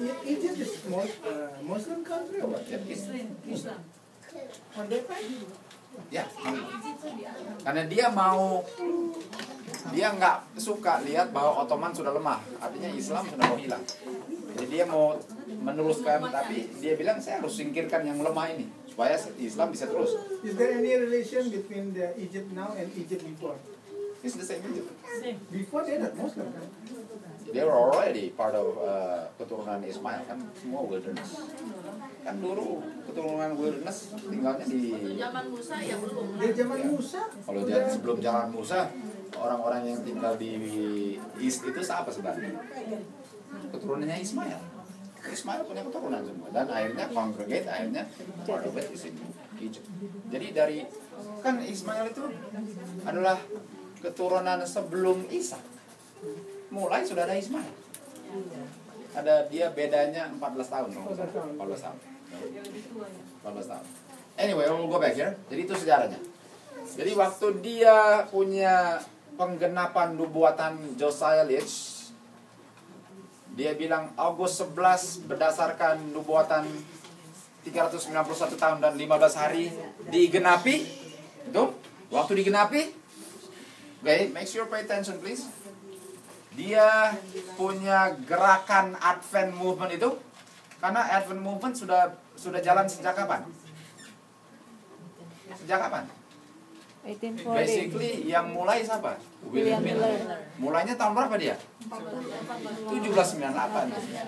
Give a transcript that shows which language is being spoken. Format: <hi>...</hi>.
<en>Egypt is Muslim country or what? Islam. On that time?</en> <id>Ya, karena dia nggak suka lihat bahwa Ottoman sudah lemah, artinya Islam sudah mau hilang. Jadi dia mau meneruskan, tapi dia bilang saya harus singkirkan yang lemah ini supaya Islam bisa terus.</id> <en>Is there any relation between the Egypt now and Egypt before? It's the same Egypt. Before they not Muslim kan? They were already part of</en> <id>keturunan</id> <en>Ismail</en> <id>kan, semua</id> <en>wilderness.</en> <id>Kan dulu keturunan wilderness tinggalnya di Zaman Musa ya belum. Dia zaman Musa. Kalau sebelum zaman Musa, orang-orang yang tinggal di East itu siapa sebenarnya? Keturunannya Ismail. Ismail punya keturunan semua dan akhirnya congregate, akhirnya</id> <en>part of it is in Egypt.</en> <id>Jadi dari Kan Ismail itu adalah keturunan sebelum Ishak. Mulai sudah ada Ismail. Ada dia bedanya 14 tahun. 14 tahun. 14 tahun.</id> <en>Anyway, we'll go back here.</en> <id>Jadi itu sejarahnya. Jadi waktu dia punya penggenapan nubuatan Josiah Litch, dia bilang Agustus 11 berdasarkan nubuatan 391 tahun dan 15 hari digenapi. Itu waktu digenapi.</id> <en>Okay, make sure pay attention please.</en> <id>Dia punya gerakan Advent movement itu, karena Advent movement sudah jalan sejak kapan? Sejak kapan? 1840. Basically yang mulai siapa? William Miller. Mulainya tahun berapa dia? 1798.</id>